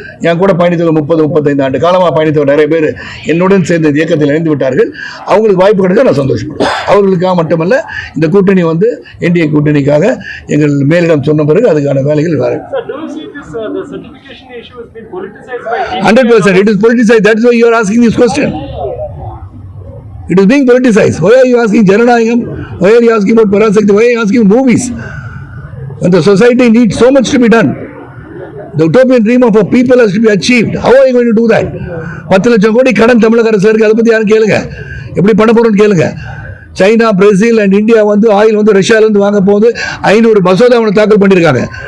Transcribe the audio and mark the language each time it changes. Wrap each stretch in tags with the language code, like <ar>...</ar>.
<ta>என் கூட பயணித்தவர் 30-35 ஆண்டு காலமாக பயணித்தவர் நிறைய பேர் என்னுடன் சேர்ந்த இயக்கத்தில் இணைந்து விட்டார்கள். அவங்களுக்கு வாய்ப்பு கிடைச்சா நான் சந்தோஷப்படுவேன். அவர்களுக்காக மட்டுமல்ல, இந்த கூட்டணி வந்து NDA கூட்டணிக்காக எங்கள் மேலிடம் சொன்ன பிறகு அதுக்கான வேலைகள் வேறு.</ta> <en>100% it is politicized. That's why you are asking this question. It is being politicized. Why are you asking Jananayagam? Why are you asking about Parasakti? Why are you asking movies? When the society needs so much to be done. The utopian dream of a people has to be achieved. How are you going to do that?</en> <ta>10 லட்சம் கோடி கடன் தமிழக அரசு இருக்கு. அதை பற்றி யாரும் கேளுங்க. எப்படி பண்ண போறோம்னு கேளுங்க. சைனா, பிரேசில் அண்ட் இந்தியா வந்து ஆயில் வந்து ரஷ்யாவிலேருந்து வாங்க போது 500 மசோதா அவனை தாக்கல் பண்ணியிருக்காங்க.</ta>